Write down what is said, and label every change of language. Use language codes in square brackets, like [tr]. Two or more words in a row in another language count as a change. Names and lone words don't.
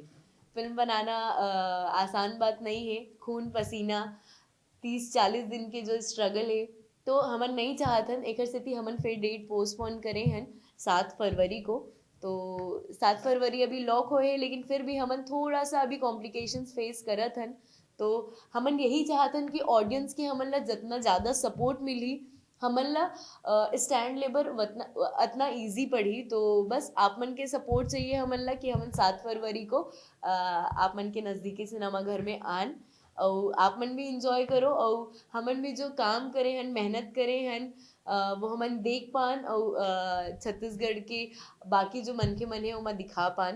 [hne] फिल्म बनाना आसान बात नहीं है, खून पसीना 30-40 दिन के जो स्ट्रगल है, तो हमन नहीं चाहतन एकर सेती हमन फिर [en] date postpone [hne] करे हन 7 फरवरी को। तो 7 फरवरी अभी लॉक होए, लेकिन फिर भी हमन थोड़ा सा अभी [en] complications face [hne] करत हन। तो हमन यही चाहतन कि ऑडियंस के हमन ला जितना ज़्यादा सपोर्ट मिली, हमन ला स्टैंड लेबर उतना ईजी पड़ी। तो बस आप मन के सपोर्ट चाहिए हमन ला कि हमन 7 फरवरी को आप मन के नज़दीकी सिनेमा घर में आन, और आप मन भी इंजॉय करो, और हमन भी जो काम करे हन, मेहनत करे हन, वो हमन देख पान, और छत्तीसगढ़ के बाकी जो मन के मन है वो दिखा पान।